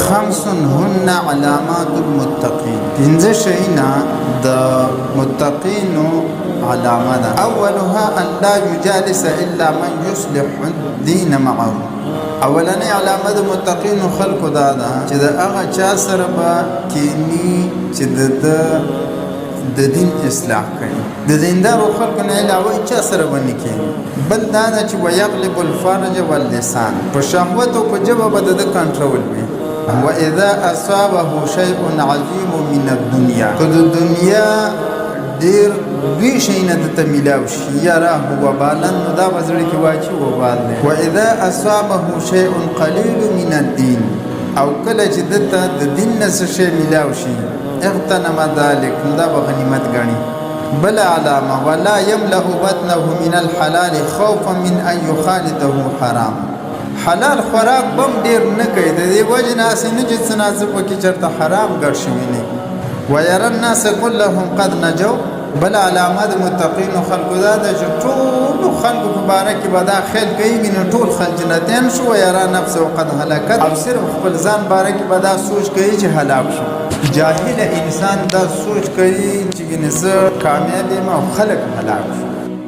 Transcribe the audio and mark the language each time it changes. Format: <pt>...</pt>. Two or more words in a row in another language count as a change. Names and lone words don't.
<ar>خمس هن علامات المتقين.</ar> <ps>پنځه شیونه د متقینو علامه ده.</ps> <ar>اولها ان لا يجالس الا من يصلح الدين معه.</ar> <ps>اولنی علامه د متقینو خلقو دا ده چې د هغه چا سره به کینی چې د دین اصلاح کوي. د دیندارو خلقو نه علاوه چا سره باندې کینی. بل دا ده چې</ps> <ar>ويغلب الفرج واللسان،</ar> <ps>په شهوت او په ژبه به د کنټرول وي.</ps> <ar>واذا اصابه شيء عظيم من الدنيا،</ar> <ps>که د دنیا ډیر دوی شیونه دته میلاو شي</ps> <ar>یراه وبالن،</ar> <ps>نو دا به زړه کې واچي وبال دی.</ps> <ar>واذا اصابه شيء قليل من الدين،</ar> <ps>او کله چې دته د دین نه څه شی میلاو شي</ps> <ar>اغتنم ذلك،</ar> <ps>نو دا به غنیمت ګڼي. بل علامه</ps> <ar>ولا يملأ بطنه من الحلال خوفا من ان يخالطه حرام.</ar> <ps>حلال خوراک بم ډیر نه کوي، د دې وجه نه اسې نه چې څه ناڅه پکې چېرته حرام ګډ شوي نه.</ps> <ar>ويرى الناس كلهم قد نجوا.</ar> <ps>بل علامه د متقینو خلقو دا ده چې ټولو خلقو په باره کې به دا خیال کوي نو ټول خلک جنتیان شو.</ps> <ar>ویرا نفسه قد هلکت،</ar> <ps>او صرف خپل ځان باره کې به دا سوچ کوي چې هلاک شو. جاهل انسان دا سوچ کوي چې زه کامیاب یم او خلک هلاک شو.</ps>